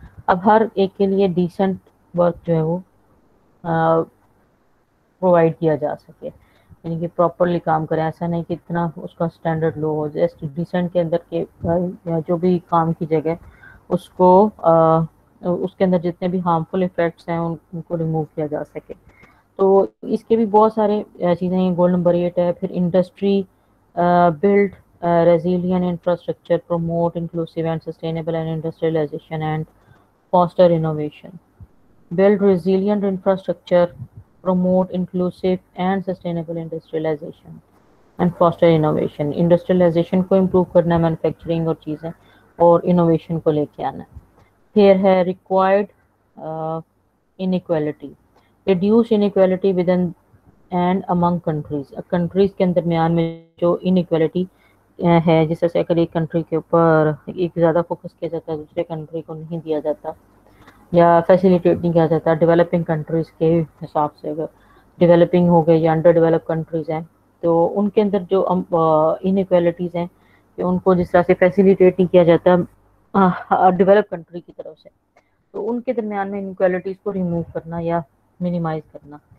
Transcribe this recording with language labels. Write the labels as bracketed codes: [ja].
[ur] اب ہر ایک کے لیے ڈیسنٹ ورک جو ہے وہ پرووائڈ کیا جا سکے، یعنی کہ پراپرلی کام کریں. ایسا نہیں کہ اتنا اس کا اسٹینڈرڈ لو ہو. جسٹ ڈیسنٹ کے اندر کے جو بھی کام کی جگہ اس کو اس کے اندر جتنے بھی ہارمفل افیکٹس ہیں ان کو ریموو کیا جا سکے. تو اس کے بھی بہت سارے چیزیں ہیں. گول نمبر 8 ہے پھر industry [en] Build resilient infrastructure, promote inclusive and sustainable and industrialization and foster innovation. Build resilient infrastructure, promote inclusive and sustainable industrialization and foster innovation. [ur] Industrialization کو improve کرنا ہے، مینوفیکچرنگ اور چیزیں، اور انوویشن کو لے کے آنا ہے. پھر ہے [en] required inequality. Reduce inequality within and among countries. [ur] Countries کے درمیان میں جو انیکویلٹی ہے، جس طرح سے اگر ایک کنٹری کے اوپر ایک زیادہ فوکس کیا جاتا ہے دوسرے کنٹری کو نہیں دیا جاتا یا فیسیلیٹیٹ نہیں کیا جاتا. ڈیولپنگ کنٹریز کے حساب سے اگر ڈیولپنگ ہو گئے یا انڈر ڈیولپ کنٹریز ہیں تو ان کے اندر جو انیکویلٹیز ہیں کہ ان کو جس طرح سے فیسیلیٹیٹ نہیں کیا جاتا ڈیولپ کنٹری کی طرف سے، تو ان کے درمیان میں انیکویلٹیز کو ریموو کرنا یا منیمائز کرنا.